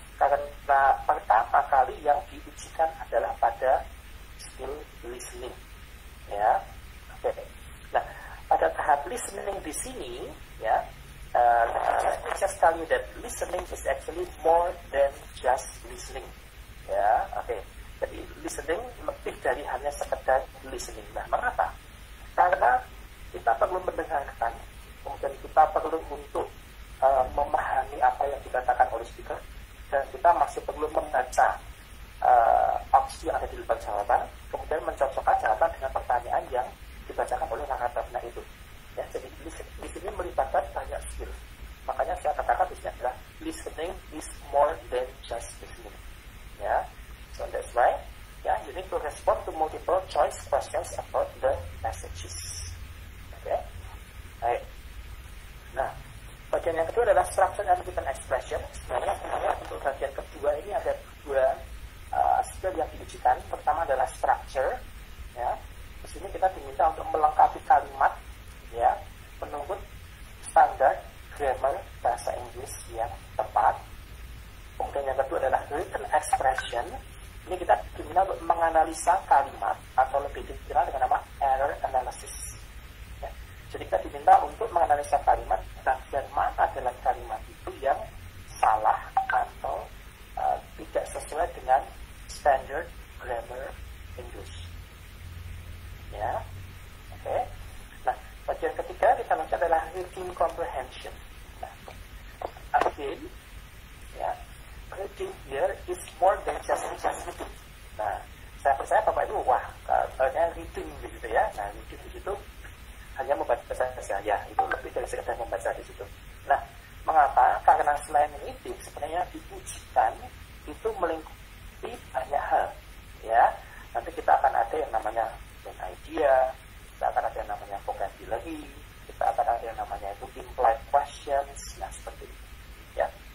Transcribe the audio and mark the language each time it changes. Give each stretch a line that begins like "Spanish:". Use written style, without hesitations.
Indonesian: Karena pertama kali yang diujikan adalah pada skill listening, ya. Oke. Nah, pada tahap listening di sini, ya,
English: let me just tell you that listening is actually more than just listening.
Indonesian: Ya, oke. Jadi listening lebih dari hanya sekedar listening. Nah, mengapa? Karena kita perlu mendengarkan, kemudian kita perlu untuk memahami apa yang dikatakan oleh speaker, dan kita masih perlu membaca opsi yang ada di depan jawaban, kemudian mencocokkan jawaban dengan pertanyaan yang dibacakan oleh naratornya itu. Ya, jadi di sini melibatkan banyak skill. Makanya saya katakan di sini adalah
English: listening is more than just listening. Ya, so that's why you need to respond to multiple choice questions about the messages.
Indonesian: Oke, baik. Nah, bagian yang kedua adalah structure and written expression. Sebenarnya untuk bagian kedua ini ada dua skill yang diujikan. Pertama adalah structure. Ya, di sini kita diminta untuk melengkapi kalimat, ya, menurut standar grammar bahasa Inggris yang tepat. Kemudian yang kedua adalah written expression. Ini kita diminta untuk menganalisa kalimat atau lebih dikenal dengan nama error analysis. Ya. Jadi kita diminta untuk menganalisa kalimat, bagian mana dalam kalimat itu yang salah atau tidak sesuai dengan standard grammar English. Ya, oke. Nah, bagian ketiga kita lanjut adalah reading comprehension.
English: Nah, again, ya, reading here is more than just reading.
Indonesian: Nah, saya percaya Bapak Ibu, reading begitu ya. Nah, reading di situ hanya membaca saja, ya, itu lebih dari sekedar membaca di situ. Nah, mengapa? Karena selain reading, sebenarnya diujikan itu melingkupi banyak hal, ya. Nanti kita akan ada yang namanya main idea, kita akan ada yang namanya vocabulary, kita akan ada yang namanya itu implied questions, nah seperti itu, ya.